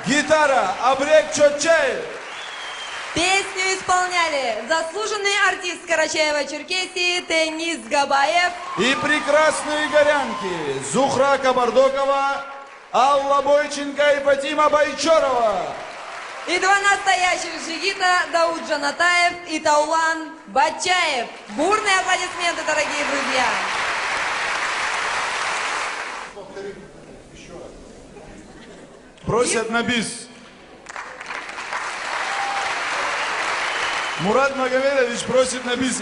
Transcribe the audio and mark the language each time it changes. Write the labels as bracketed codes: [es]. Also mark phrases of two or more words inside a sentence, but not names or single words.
[ru] Гитара Абрек Чотчаев. Песню исполняли заслуженный артист Карачаева-Черкесии Тенис Габаев. И прекрасные горянки Зухра Кабардокова, Алла Бойченко и Фатима Байчорова. И два настоящих джигита Дауд Жанатаев и Таулан Бачаев. Бурные аплодисменты, дорогие друзья. Просят на бис. Мурат Магомедович просит на бис.